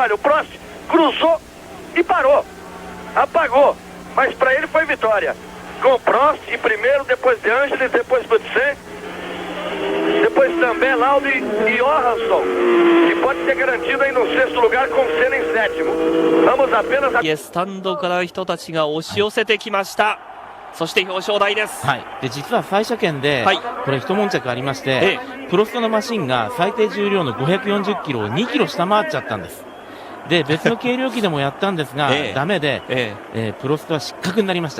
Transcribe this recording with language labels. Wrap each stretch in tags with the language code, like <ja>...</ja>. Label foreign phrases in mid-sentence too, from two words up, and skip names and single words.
<pt>Olha, o Prost cruzou e parou, apagou, mas para ele foi vitória, com Prost em primeiro, depois De Angelis, depois Boutsen, depois também Lauda e Johansson, que pode ter garantido aí no 6º lugar, com Senna em 7º. Vamos apenas a...</pt> <ja>スタンドから人たちが押し寄せてきました。そして表彰台です。はい。で、実は最初圏で、これ一悶着ありまして、プロストのマシンが最低重量の540キロを2キロ下回っちゃったんです。で、別の軽量機でもやったんですが、ダメで、プロストは失格になりました。</ja>